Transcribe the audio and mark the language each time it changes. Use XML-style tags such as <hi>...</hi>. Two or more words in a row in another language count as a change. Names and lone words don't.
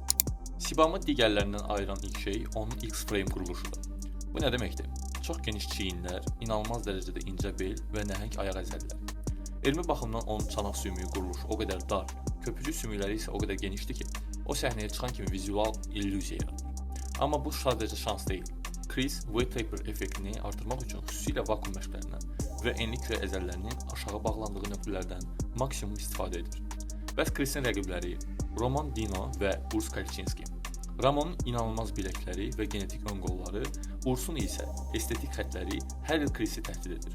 <az>Sibamı digərlərindən ayıran ilk şey onun X-frame quruluşudur. Bu nə deməkdir? Çox geniş çiyinlər, inanılmaz dərəcədə incə bel və nəhəng ayaq əzələləri. Elmi baxımdan onun çanaq sümüyü quruluşu o qədər dar, köpücük sümükləri isə o qədər genişdir ki, o səhnəyə çıxan kimi vizual illüziya yaradır. Amma bu sadəcə şans deyil. Chris</az> <en>weight taper</en> <az>effektini artırmaq üçün xüsusilə vakuum məşqlərindən və enli kürə əzələlərinin aşağı bağlandığı nöqtələrdən maksimum istifadə edir. Bəs Chris'in rəqibləri Roman Dino və Urs Kalczynski. Ramonun inanılmaz biləkləri və genetik ön qolları, Ursun isə estetik xətləri hər il Chris'i təhdid edir.</az>